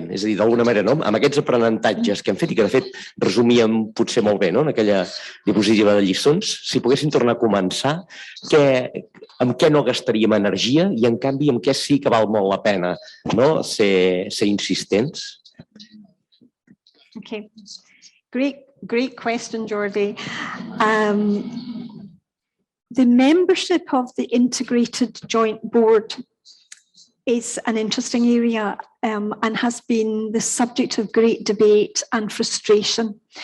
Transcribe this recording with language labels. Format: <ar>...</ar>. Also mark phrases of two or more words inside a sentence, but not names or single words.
<ca>És a dir, d'alguna manera, no? Amb aquests aprenentatges que hem fet i que, de fet, resumíem potser molt bé, no? En aquella diapositiva de lliçons, si poguéssim tornar a començar, amb què no gastaríem energia i, en canvi, amb què sí que val molt la pena, no? Ser insistents?</ca> <en>Okay, great question, Jordi. The membership of the Integrated Joint Board is an interesting area and has been the subject of great debate and frustration.</en>